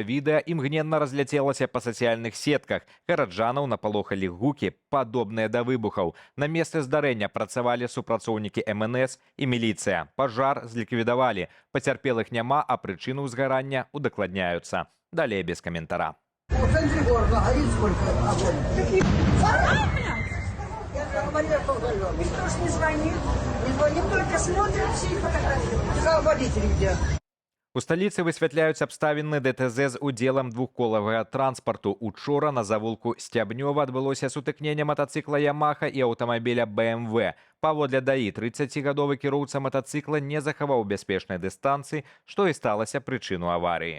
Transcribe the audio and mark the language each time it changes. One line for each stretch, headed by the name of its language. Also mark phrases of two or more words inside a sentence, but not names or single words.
Belarusian: Відэа імгненна разляцелася па сацыяльных сетках. Гараджанаў напалохалі гукі, падобныя да выбухаў. На месцы здарэння працавалі супрацоўнікі МНС і міліцыя. Пажар зліквідавалі. Пацярпелых няма, а прычыны ўзгарання удакладняюцца. Далей без каментара.
Russian: Никто ж не звонит, только смотрим все фотографии. Водители где?
Belarusian: У сталіцы высвятляюць абставіны ДТЗ з удзелам двухколавага транспарту. Учора на завулку Сцябнёва адбылося сутыкненне матацыкла «Ямаха» і аўтамабіля «БМВ». Паводле ДАІ, 30-гадовы кіроўца матацыкла не захаваў бяспечнай дыстанцыі, што і сталася прычыну аварыі.